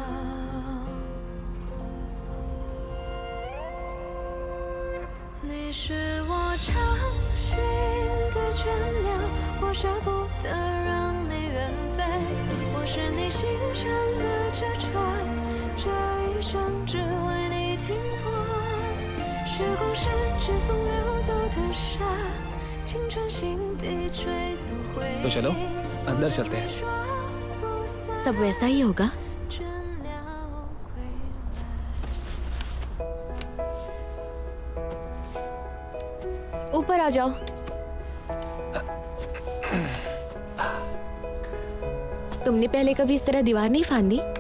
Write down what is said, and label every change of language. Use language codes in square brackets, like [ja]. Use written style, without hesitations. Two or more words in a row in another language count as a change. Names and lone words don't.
[zh] 你是我掌心的倦鸟，我舍不得让你远飞。我是你心上的纸船，这一生只为你停泊。时光是指风流走的沙，青春心底吹走回忆。 [hi] तो चलो अंदर चलते हैं। सब वैसा ही होगा। ऊपर आ जाओ। तुमने पहले कभी इस तरह दीवार नहीं फांदी?